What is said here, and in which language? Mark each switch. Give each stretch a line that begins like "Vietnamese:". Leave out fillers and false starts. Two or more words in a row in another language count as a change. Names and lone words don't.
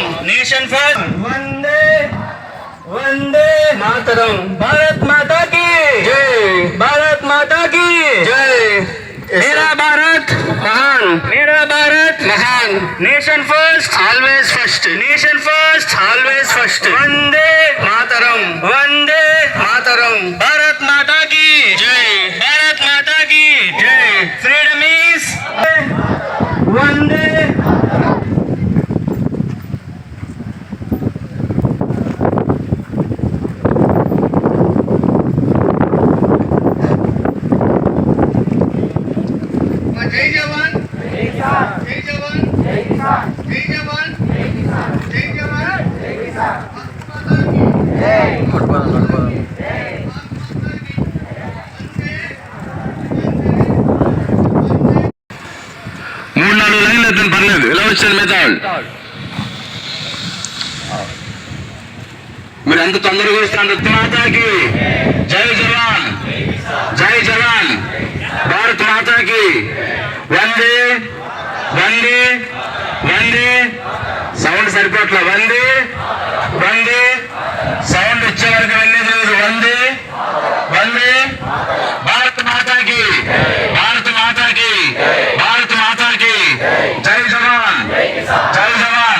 English: Nation first.
Sanskrit: वन्दे, वन्दे मातरम्.
Hindi: भारत माता की जय, भारत माता की जय. मेरा भारत महान, मेरा भारत महान.
English: Nation first, always first. Nation first, always first.
Sanskrit: वन्दे मातरम्, वन्दे मातरम्.
Hindi: भारत माता की जय, भारत माता की जय.
English: Freedom is Vande.
Hindi: जय जवान, जय जवान, जय किसान, जय जवान, जय किसान, जय जवान, जय किसान.
Telugu: మూడు నాలుగు లైన్లు ఎత్తుని పర్లేదు, ఇలా వచ్చాను మెథడ్. మీరు ఎంత తొందరగా వస్తున్నారు.
Hindi: माताकी जय जवान, जय जवान, भारत माताकी वन्दे, वन्दे, वन्दे.
Telugu: సౌండ్ సరిపోట్ల.
Sanskrit: वन्दे, वन्दे.
Telugu: సౌండ్ వచ్చే వరకు వెళ్ళేది లేదు.
Sanskrit: वन्दे, वन्दे.
Hindi: भारत माताकी, भारत माताकी, भारत माताकी जय जवान, जय जवान.